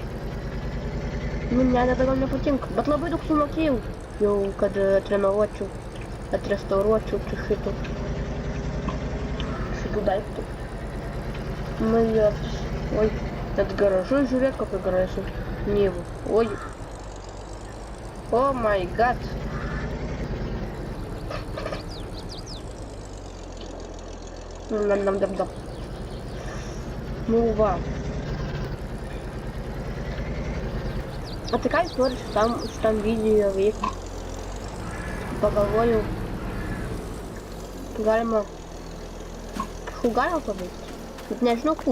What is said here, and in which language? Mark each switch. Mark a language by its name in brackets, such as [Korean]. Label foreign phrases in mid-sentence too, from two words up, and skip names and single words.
[Lithuanian] Nu, nededa, gal nepatinka. Bet labai daug sumokėjau jau, kad atrenovuočiau, atrestauruočiau čia šitų daiktų. Nu, jos. Oi, net garažu, žiūrėk, kokio gražu. Nyvų. Oi. [English] Oh my god. [Lithuanian] Nam. Nu, va. O tai ką jūs nori šitam video veikti? Pagalvojau, galima paveikti, bet nežinau kų.